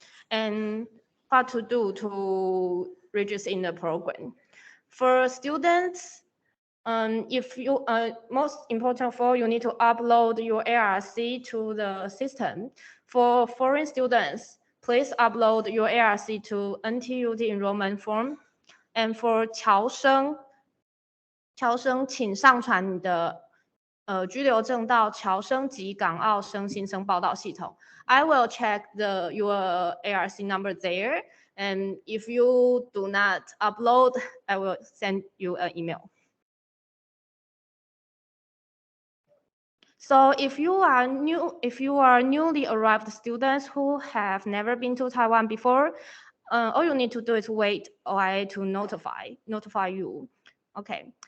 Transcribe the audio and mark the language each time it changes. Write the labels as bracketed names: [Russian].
[English] And what to do to register in the program? For students, if you most important of all, you need to upload your ARC to the system. For foreign students, please upload your ARC to NTUT enrollment form. And for [Chinese] 侨生，请上传你的居留证到侨生及港澳生新生报到系统。 [English] I will check your ARC number there, and if you do not upload, I will send you an email. So if you are newly arrived students who have never been to Taiwan before, all you need to do is wait OIA to notify you. Okay.